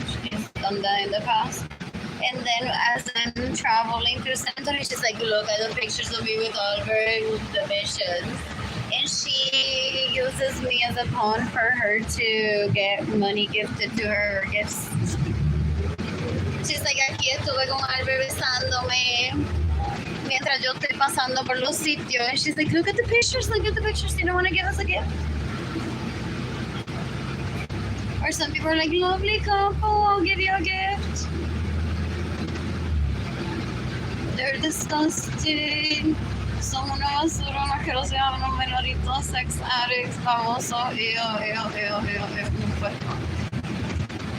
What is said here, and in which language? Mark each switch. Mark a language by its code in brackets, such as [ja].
[en] She's done that in the past. And then as I'm traveling through Santorini, she's like, look at the pictures of me with all her divisions. And she uses me as a pawn for her to get money gifted to her gifts. She's like, [es] aquí estuve con Albert besándome mientras yo estoy pasando por los sitios. [en] And she's like, look at the pictures, you don't want to give us a gift? Or some people are like, lovely couple, I'll give you a gift. They're disgusting. [es] Son una basura, una asquerosidad, unos menoritos, [en] sex addicts, [es] famosos, no puedo.